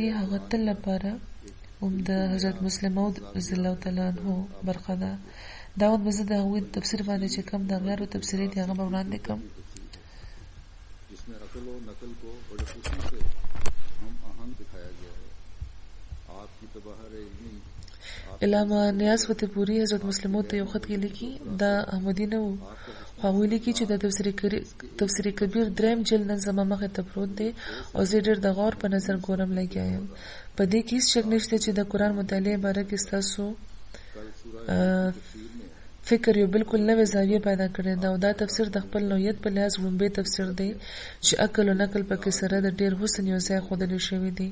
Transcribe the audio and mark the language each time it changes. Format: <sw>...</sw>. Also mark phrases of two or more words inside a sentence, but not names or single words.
<ps>هغه تل لپاره هم د حضرت مسلم موعود</ps> <ar>رضی الله تعالی عنہ</ar> <ps>برخه ده. دا وخت به زه د هغوی تفسیر باندې چې کم د غیرو تفسیري دي هغه به وړاندې کړم. علامه نیاز فتح پوری حضرت مسلم موعود ته یو خط کې لیکي دا احمدي نه وو. هغوی لیکي چې د تفسیر کبیر 3 جلد نن زما مخې ته پروت دی او زه ډېر د غور په نظر ګورم لګیا یم. په دې کې هیڅ شک نشته چې د قرآن مطالعې باره کې ستاسو فکر یو بالکل نوې زاویه پیدا کړې ده او دا تفسیر د خپل نوعیت په لحاظ لومبی تفسیر دی چې عقل او نقل پکې سره د ډېر حسن یو ځای ښودلی شوی دی.</ps>